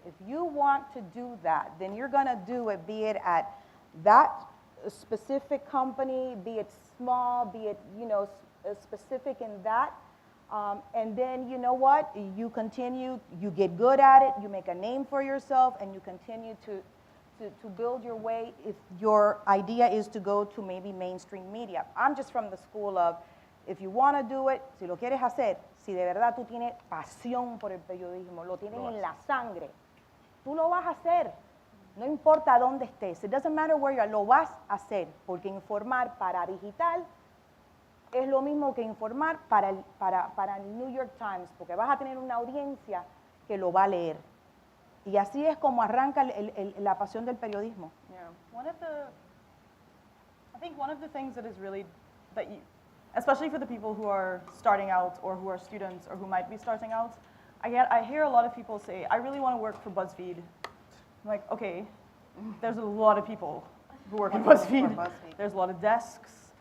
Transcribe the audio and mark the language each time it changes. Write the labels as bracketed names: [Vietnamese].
[English] If you want to do that, then you're going to do it, be it at that specific company, be it small, be it, you know, specific in that And then, you know what? You continue, you get good at it, you make a name for yourself, and you continue to build your way if your idea is to go to maybe mainstream media. I'm just from the school of, if you want to do it, [Spanish] si lo quieres hacer, si de verdad tú tienes pasión por el periodismo, lo tienes en la sangre, tú lo vas a hacer. No importa dónde estés. [English] It doesn't matter where you are, [Spanish] lo vas a hacer. Porque informar para digital es lo mismo que informar para el New York Times, porque vas a tener una audiencia que lo va a leer. Y así es como arranca la pasión del periodismo. [English] Yeah. I think one of the things that is really, especially for the people who are starting out or who are students or who might be starting out, I hear a lot of people say, I really want to work for BuzzFeed. I'm like, okay, there's a lot of people who work at BuzzFeed. There's a lot of desks.